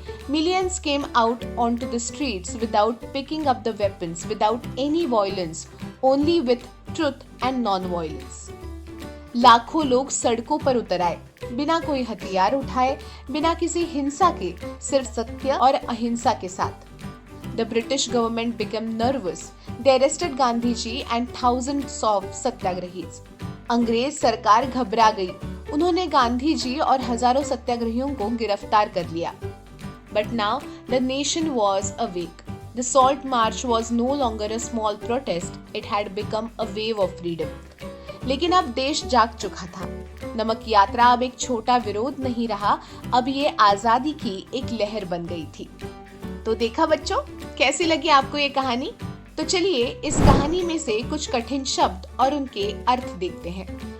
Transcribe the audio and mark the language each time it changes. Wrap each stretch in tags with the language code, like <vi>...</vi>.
<en>Millions came out onto the streets without picking up the weapons, without any violence, only with truth and non-violence.</en> <hi>लाखों लोग सड़कों पर उतर आए, बिना कोई हथियार उठाए, बिना किसी हिंसा के, सिर्फ सत्य और अहिंसा के साथ।</hi> <en>The British government became nervous. They arrested Gandhi ji and thousands of satyagrahis.</en> <hi>अंग्रेज सरकार घबरा गई, उन्होंने गांधी जी और हजारों सत्याग्रहियों को गिरफ्तार कर लिया।</hi> <en>But now the nation was awake. The Salt March was no longer a small protest. It had become a wave of freedom.</en> <hi>लेकिन अब देश जाग चुका था। नमक यात्रा अब एक छोटा विरोध नहीं रहा, अब ये आजादी की एक लहर बन गई थी। तो देखा बच्चों, कैसी लगी आपको ये कहानी? तो चलिए इस कहानी में से कुछ कठिन शब्द और उनके अर्थ देखते हैं।</hi>